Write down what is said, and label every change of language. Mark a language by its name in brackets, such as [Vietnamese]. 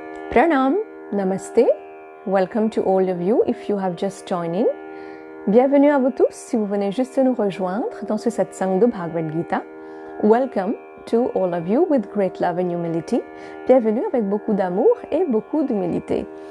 [English] Pranam, Namaste, welcome to all of you if you have just joined in. [French] Bienvenue à vous tous si vous venez juste nous rejoindre dans ce satsang de Bhagavad Gita. [English] Welcome to all of you with great love and humility. [French] Bienvenue avec beaucoup d'amour et beaucoup d'humilité.